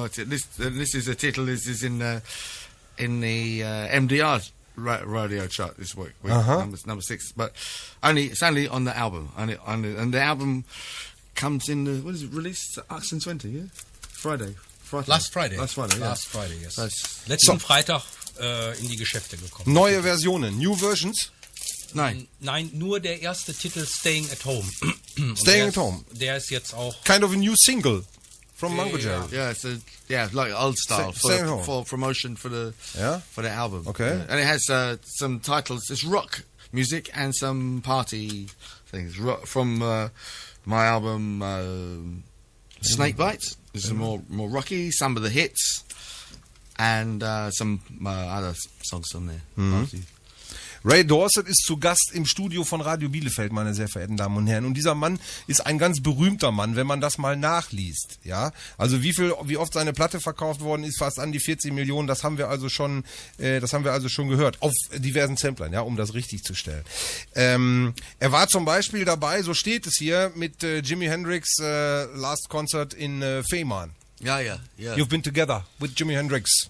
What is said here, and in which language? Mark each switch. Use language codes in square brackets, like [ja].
[en] This is a title. This is in the MDR radio chart this week. Number 6, but it's only on the album. And the album comes in the, what is it, released 28, yeah? Friday. Last Friday. Last Friday, yeah. Last Friday, yes. That's, [de] Letzten Freitag in die Geschäfte gekommen. Neue Versionen, [en] New Versions. [de] nein. Nein, nur der erste Titel Staying at Home. Und [en] Staying at Home. [de] Der ist jetzt auch... [en] Kind of a new single from Mungo Jerry. Yeah, it's like old style Stay at home. for promotion for the album. Okay. Yeah. And it has some titles. It's rock music and some party things. Rock, from my album Snake Bites. This is more rocky. Some of the hits and some other songs on there. Party. [de] Ray Dorset ist zu Gast im Studio von Radio Bielefeld, meine sehr verehrten Damen und Herren. Und dieser Mann ist ein ganz berühmter Mann, wenn man das mal nachliest. Ja, also wie oft seine Platte verkauft worden ist, fast an die 40 Millionen. Das haben wir also schon gehört auf diversen Samplern, ja, um das richtig zu stellen. Er war zum Beispiel dabei, so steht es hier, mit Jimi Hendrix Last Concert in Fehmarn. [en] Yeah. You've been together with Jimi Hendrix.